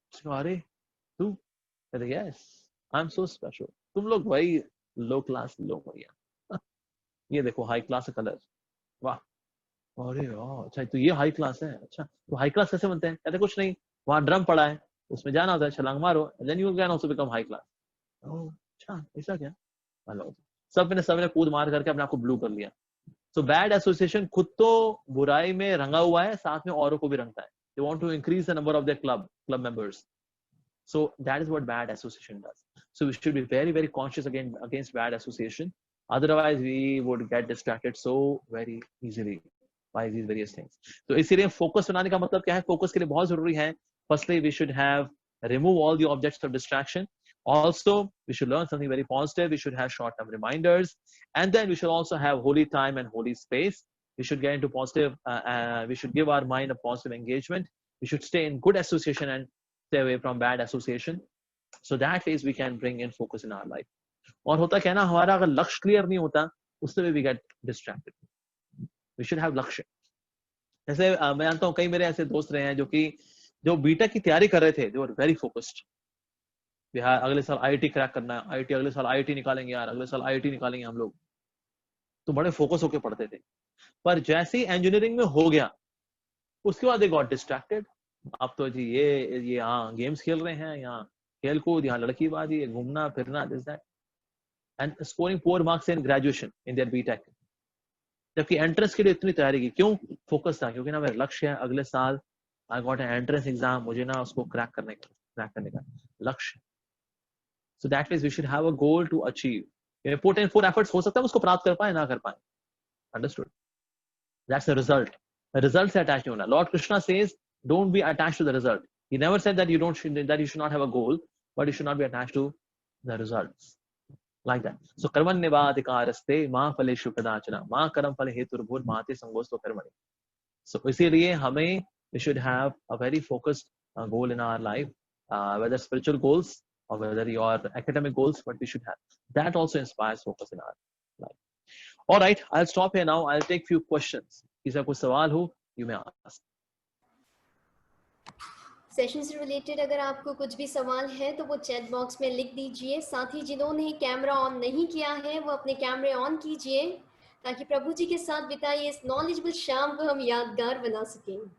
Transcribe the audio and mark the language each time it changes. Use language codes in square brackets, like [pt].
[hi] अरे तू, अरे [en] yes I am so special, [hi] तुम लोग भाई लो क्लास लोग भैया, ये देखो हाई क्लास कलर, वाह, अरे वाह, अच्छा तो ये हाई क्लास है, अच्छा तो हाई क्लास कैसे बनते हैं, कहते कुछ नहीं, वहां ड्रम पड़ा है, उसमें जाना होता है, छलांग मारो, [en] Then you can also become high class. [hi] अच्छा ऐसा क्या, हेलो, सबने कूद मार करके अपने आप को ब्लू कर लिया। सो बैड एसोसिएशन खुद तो बुराई में रंगा हुआ है, साथ में औरों को भी रंगता है। [en] They want to increase the number of their club members, so that is what bad association does. So we should be very conscious against bad association, otherwise we would get distracted so very easily by these various things. [hi] तो इसीलिए focus बनाने का मतलब क्या है, focus के लिए बहुत जरूरी है, [en] firstly we should have remove all the objects of distraction, also we should learn something very positive, we should have short term reminders, and then we should also have holy time and holy space. We should get into positive, we should give our mind a positive engagement, we should stay in good association and stay away from bad association, so that ways we can bring in focus in our life. [hi] और होता क्या है ना, हमारा अगर लक्ष्य clear नहीं होता, उससे भी [en] we get distracted. We should have लक्ष्य। [hi] जैसे मैं जानता हूँ कई मेरे ऐसे दोस्त रहे हैं जो बीटेक की तैयारी कर रहे थे, [en] they were very focused, [hi] Bihar अगले साल आईआईटी क्रैक करना है, आईआईटी अगले साल आईआईटी निकालेंगे यार, अगले साल आईआईटी निकालेंगे हम लोग, तो बड़े फोकस होकर पढ़ते थे। पर जैसे ही इंजीनियरिंग में हो गया, उसके बाद [en] they got distracted, [hi] अब तो जी ये यहाँ गेम्स खेल रहे हैं, यहाँ खेल कूद, यहाँ लड़कीबाजी, घूमना फिरना, this that, [en] and scoring poor marks in graduation in their BTech, [hi] जबकि एंट्रेंस के लिए इतनी तैयारी की, क्यों, फोकस था, क्योंकि ना मेरा लक्ष्य है अगले साल [en] I got an entrance exam, [hi] मुझे ना उसको क्रैक करने का लक्ष्य। [en] so that means we should have a goal to achieve, put in for efforts, [hi] हो सकता है उसको प्राप्त कर पाए [en] ना कर पाए, अंडरस्टूड, दैट्स द रिजल्ट, [hi] result से अटैच नहीं होना। [en] Lord Krishna says don't be attached to the result. He never said that you should not have a goal, but you should not be attached to the results like that. [sa] So कर्मण्येवाधिकारस्ते मा फलेषु कदाचन मा कर्म फले हेतुर्भुर् माते संगोस्तो कर्मणि. [en] So [hi] इसीलिए हमें [en] we should have a very focused goal in our life, whether spiritual goals or whether your academic goals, but we should have that also inspires focus in our life. All right, I'll stop here now. I'll take few questions. [hi] किसी का कोई सवाल हो, [en] you may ask. [hi] Session से related अगर आपको कुछ भी सवाल है तो वो चैट बॉक्स में लिख दीजिए। साथ ही जिन्होंने कैमरा ऑन नहीं किया है वो अपने कैमरे ऑन कीजिए ताकि प्रभु जी के साथ बिताइए इस नॉलेजेबल शाम को हम यादगार बना सकें।